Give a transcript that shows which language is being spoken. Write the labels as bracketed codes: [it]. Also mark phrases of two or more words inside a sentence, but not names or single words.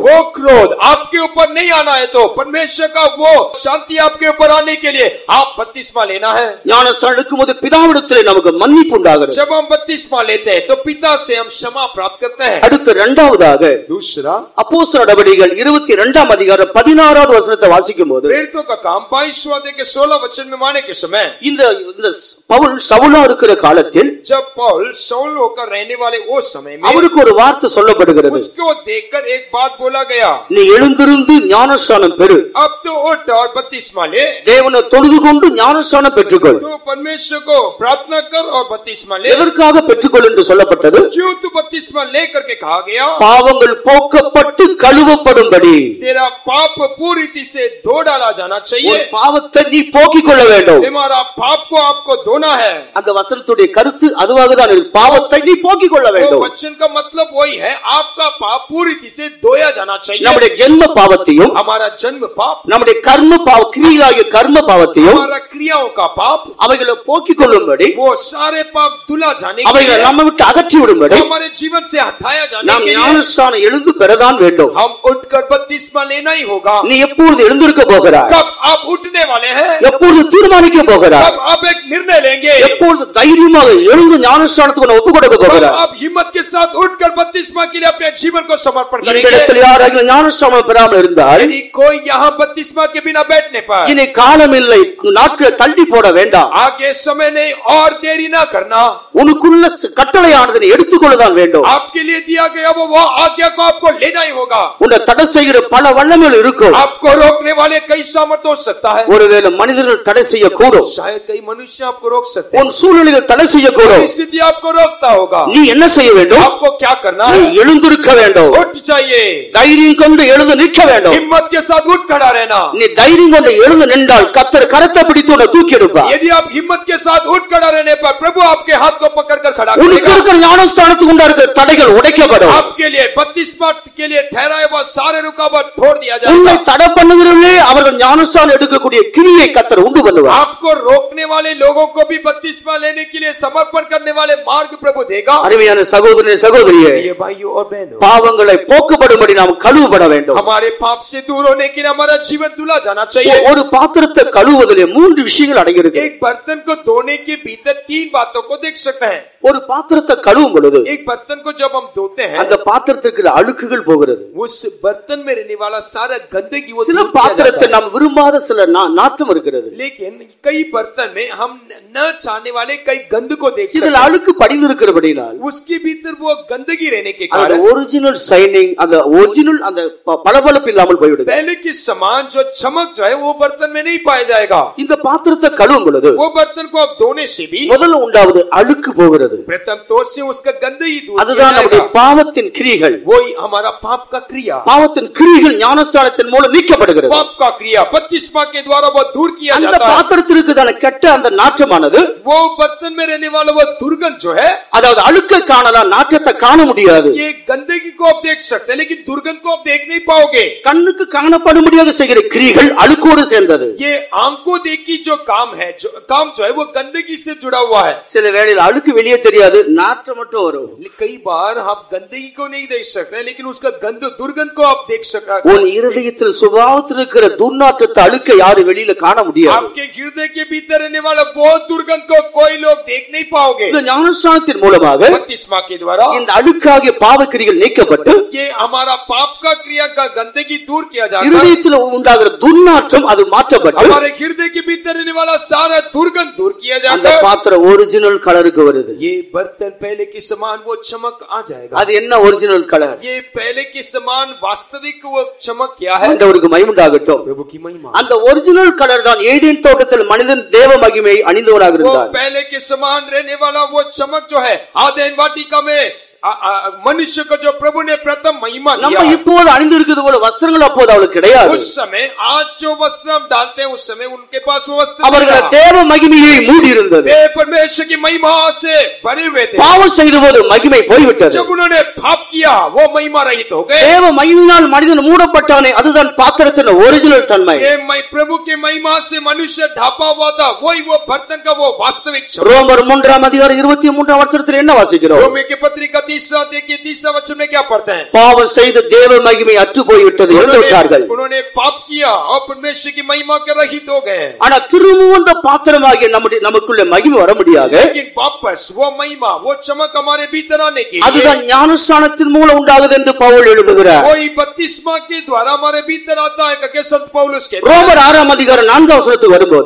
[hi] वो क्रोध आपके ऊपर नहीं आना है तो परमेश्वर का वो शांति आपके ऊपर आने के लिए आप बपतिस्मा लेना है। [ta] ஞானஸ்நானம் எடுக்கும்போது பிதாவிடத்திலே நமக்கு மன்னிப்பு உண்டாகிறது। [hi] जब हम बपतिस्मा लेते हैं तो पिता से हम क्षमा प्राप्त करते हैं। [ta] அடுத்து இரண்டாவதாக [hi] दूसरा [ta] அப்போஸ்தலர் நடவடிக்கைகள் 22ஆம் அதிகாரம் 16வது வசனத்தை வாசிக்கும்போது [hi] प्रेरितों का काम 22वां अध्याय के 16 वचन में माने के समय [ta] இந்த பவுல் சவுலா இருக்கிற காலத்தில் [hi] जब पौल शाऊल होकर रहने वाले वो समय में [ta] அவருக்கு ஒரு வார்த்தை சொல்லப்படுகிறது। [hi] उसको देखकर एक बात बोला गया, [ta] நீ எழுந்திருந்து ஞானஸ்நானம் பெறு, [hi] अब तो उठ और बपतिस्मा ले, [ta] தேவனை தொழுது கொண்டு ஞானஸ்நானம் பெற்றுக்கொள்। [hi] तो परमेश्वर को प्रार्थना कर और बपतिस्मा ले। [ta] எதற்காக பெற்றுக்கொள் என்று சொல்லப்பட்டது? [hi] क्यों तू बपतिस्मा ले करके कहा गया? [ta] பாவங்கள் போக்கப்பட்டு கழுவப்படும்படி। [hi] तेरा पाप पूरी रीति से धो डाला जाना चाहिए। [ta] உன் பாவத்தை நீ போக்கிக் கொள்ள வேண்டும்। [hi] तुम्हारा पाप को आपको धोना है। [ta] அந்த வசனத்துடைய கருத்து அதுவாக தான் இருக்கு। பாவத்தை நீ போக்கிக் கொள்ள வேண்டும்। [hi] वचन का मतलब वही है, आपका पाप पूरी रीति से धोया जाना चाहिए। [ta] நம்முடைய ஜென்ம பாவத்தையும் [hi] हमारा जन्म पाप, [ta] நம்முடைய கர்ம பாவ கிரியையாகிய கர்ம பாவத்தையும் [hi] हमारा क्रियाओं का पाप, [ta] அவைகளை போக்கிக் கொள்ளும்படி [hi] वो सारे पाप धुला जाने के [ta] அவைகளை [hi] लिए, [ta] நம்ம விட்டு அகற்றி விடும்படி [hi] हमारे जीवन से हटाया जाने [ta] நாம் [hi] के लिए [ta] ஞானஸ்நானம் எழுந்து பெறதான் வேண்டும்। [hi] हम उठकर बपतिस्मा लेना ही होगा। [ta] நீ எப்பொழுது எழுந்திருக்க போகிறாய்? [hi] कब आप उठने वाले हैं? [ta] எப்பொழுது தீர்மானிக்க போகிறாய்? [hi] कब आप एक निर्णय लेंगे? [ta] எப்பொழுது தைரியமாக எழுந்து ஞானஸ்நானத்துக்கு ஒப்பு கொடுக்க போகிறாய்? [hi] आप हिम्मत के साथ उठकर बपतिस्मा के लिए अपने जीवन को समर्पण [ta] இந்த [hi] करेंगे। [ta] இடத்தில் யாராவது ஞானஸ்நானம் பெறாமல் இருந்தால் [hi] यदि कोई यहाँ बपतिस्मा के बिना बैठने पर, [ta] இனி காலம் இல்லை, நாட்களை தள்ளி போட வேண்டாம்। [hi] आगे समय नहीं और देरी ना करना। [ta] உனக்குள்ள கட்டளையானதை எடுத்துக்கொள்ளதான் வேண்டும்। [hi] आपके लिए दिया गया वो आज्ञा को आपको लेना ही होगा। [ta] உன்னை தடை செய்கிற பல வல்லமைகள் இருக்கும்। [hi] आपको रोकने वाले कई सामर्थ हो सकता है। [ta] ஒருவேளை மனிதர்கள் தடை செய்யக்கூடும், [hi] शायद कई मनुष्य आपको रोक सकते हैं, [ta] உன் சூழ்நிலைகள் தடை செய்யக்கூடும்। [hi] परिस्थिति आपको रोकता होगा। [ta] நீ என்ன செய்ய வேண்டும்? [hi] आपको क्या करना [ta] நீ [hi] है? [ta] எழுந்திருக்க வேண்டும்। [hi] उठ जाइए, [ta] தைரியம் கொண்டு எழுந்து நிற்க வேண்டும்। [hi] हिम्मत के साथ उठ खड़ा रहना। [ta] நீ தைரியம் கொண்டு எழுந்து நின்றால் கர்த்தர் கரத்தை பிடித்து உன்னை தூக்கி எடுப்பார்। [hi] यदि आप हिम्मत के साथ उठ खड़ा रहने पर प्रभु आपके हाथ को पकड़कर खड़ा [ta] உனக்கு [hi] करेगा। [ta] இருக்கிற ஞானஸ்நானத்துக்கு உண்டான தடைகள் உடைக்கப்படும்। [hi] आपके लिए बपतिस्मा के लिए ठहराए हुआ सारे रुकावट तोड़ दिया [ta] உன்னை [hi] जाएगा। [ta] தடை பண்ணுகிறவர்களே அவர்கள் ஞானஸ்நானம் எடுக்கக்கூடிய கிரியை கர்த்தர் உண்டு பண்ணுவார்। [hi] आपको रोकने वाले लोगों को भी बपतिस्मा लेने के लिए समर्पण करने वाले मार्ग प्रभु देगा। [ta] அருமையான சகோதரனே சகோதரியே, [hi] ये भाइयों और बहनों, [ta] பாவங்களை போக்கும்படி நாம் கழுவப்பட வேண்டும்। [hi] हमारे पाप से दूर होने के लिए हमारा जीवन धुला जाना चाहिए। [ta] ஒரு பாத்திரத்தை கழுவுவதிலே 3 விஷயங்கள் அடங்கியிருக்கு। [hi] एक बर्तन को धोने के भीतर 3 बातों को देख सकते हैं। [ta] ஒரு பாத்திரத்தை கழுவும் பொழுது [hi] एक बर्तन को जब हम धोते हैं [ta] அந்த பாத்திரத்துக்கு அழுக்குகள் போகிறது। [hi] उस बर्तन में रहने वाला सारा गंदगी वो [ta] சில [hi] दूर किया [ta] பாத்திரத்தை [hi] जाता है। [ta] நாம் விரும்பாத சில நாற்றம் இருக்கிறது। [hi] लेकिन कई बर्तन में हम न चाहने वाले कई गंद को देख सकते [ta] இதில் [hi] हैं। [ta] அழுக்கு படிந்து இருக்கிறபடினால் [hi] उसके भीतर वो गंदगी रहने के [ta] அந்த [hi] कारण [en] original shining, [ta] அந்த ஒரிஜினல் அந்த பளபளப்பு இல்லாமல் போய்விடுது। [hi] पहले की समान जो चमक जो है वो बर्तन में नहीं पाया जाएगा। [ta] இந்த பாத்திரத்தை கழுவும் பொழுது [hi] वो बर्तन को आप धोने से भी [ta] முதல்ல உண்டாவது அழுக்கு போகிறது। [hi] प्रथम तौर से उसका गंदगी दूर किया [ta] அதுதான் நம்முடைய [hi] जाएगा। [ta] பாவத்தின் கிரியைகள்। [hi] वही हमारा पाप का क्रिया, [ta] பாவத்தின் கிரியைகள் ஞானஸ்நானத்தின் மூலம் நீக்கப்படுகிறது। [hi] पाप का क्रिया बपतिस्मा के द्वारा वो दूर किया [ta] அந்த [hi] जाता है। [ta] பாத்திரத்திற்கு தான கெட்ட அந்த நாற்றமானது, [hi] वो बर्तन में रहने वाला वो दुर्गंध जो है, [ta] அதாவது அழுக்கை காணலாம், நாற்றத்தை காண முடியாது। [hi] ये गंदगी को आप देख सकते हैं लेकिन दुर्गंध को आप देख नहीं पाओगे। [ta] கண்ணுக்கு காணப்படும்படியாக செய்கிற கிரியைகள் அழுக்கோடு சேர்ந்தது। [hi] ये आंखों देखी जो काम है, जो काम जो है वो गंदगी से जुड़ा हुआ है। [ta] சில வேளையில் அழுக்கு வெளியே தெரியாது, நாற்றம் மட்டும் வரும்। [hi] कई बार आप गंदगी को नहीं देख सकते लेकिन उसका गंध दुर्गंध को आप देख सकते। [ta] உன் இருதயத்தில் சுபாவத்தில் இருக்கிற துர்நாற்றத்தை அழுக்க யாரு வெளியில காண முடியாது। [hi] आपके हृदय के भीतर रहने वाला वो दुर्गंध को कोई लोग देख नहीं पाओगे। [ta] இந்த ஞானஸ்நானத்தின் மூலமாக [hi] बपतिस्मा के द्वारा [ta] இந்த அழுக்காகிய பாவக்கிரிகள் நீக்கப்பட்டு [hi] ये हमारा पाप का क्रिया का गंदगी दूर किया जाता है। [ta] இருதயத்தில் உண்டாகிற துர்நாற்றம் அது மாற்றப்பட்டு [hi] हमारे हृदय के भीतर रहने वाला सारा दुर्गंध दूर किया [ta] அந்த [hi] जाता है। [ta] பாத்திரம் [en] original colour [ta] வருது। [hi] ये बर्तन पहले के समान वो चमक आ जाएगा। [ta] அது என்ன [en] original colour? [hi] ये पहले के समान वास्तविक वो चमक क्या है? [ta] ஆண்டவருக்கு மகிமை உண்டாகட்டும்। [hi] प्रभु की महिमा। [ta] அந்த [en] original colour [ta] தான் ஏதேன் தோட்டத்தில் மனிதன் தேவ மகிமையை அணிந்தவனாக [hi] वो [ta] இருந்தார்। [hi] पहले के समान रहने वाला वो चमक जो है आदेन वाटिका में मनुष्य को जो प्रभु ने प्रथम महिमा दिया। [ta] நம்ம இப்போது அணிந்திருக்கிறது போல வஸ்திரங்கள் அப்போது அவளுக்கு கிடையாது। [hi] उस समय आज जो वस्त्र हम डालते हैं उस समय उनके पास वो वस्त्र [ta] அவர்கள் தேவ மகிமையை மூடி இருந்தது। [hi] वे परमेश्वर की महिमा से भरे हुए थे। [ta] பாவம் செய்தபோது மகிமை போய்விட்டது। [hi] जब उन्होंने पाप किया वो महिमा रहित हो गए। [ta] தேவ மகிமையினால் மனிதன் மூடப்பட்டானே அதுதான் பாத்திரத்தின் ஒரிஜினல் தன்மை। [hi] ये प्रभु के महिमा से मनुष्य ढापा हुआ था वही वो बर्तन का वो वास्तविक स्वरूप। [ta] ரோமர் 3:23 வசனத்தில் என்ன வாசிக்கிறோம்? [hi] रोमी की पत्रिका 3 देखिए 3 वचन में क्या पढ़ते हैं? [ta] பாவம் செய்த தேவ மகிமை அற்று போய்விட்டது என்றார்கள்। [hi] उन्होंने पाप किया और परमेश्वर की महिमा के रहित हो गए। [ta] ஆனா திரும்பவும் அந்த பாத்திரமாகிய நமக்குள்ள மகிமை வர முடியாது। [hi] लेकिन वापस वो महिमा वो चमक हमारे भीतर आने के लिए [ta] அதுதான் ஞானஸ்நானத்தின் மூலம் உண்டாகுது என்று பவுல் எழுதுகிறார்। [hi] वही बपतिस्मा के द्वारा हमारे भीतर आता है करके संत पौलुस कहते हैं। [ta] ரோமர் 6:4 வசனத்துக்கு வரும்போது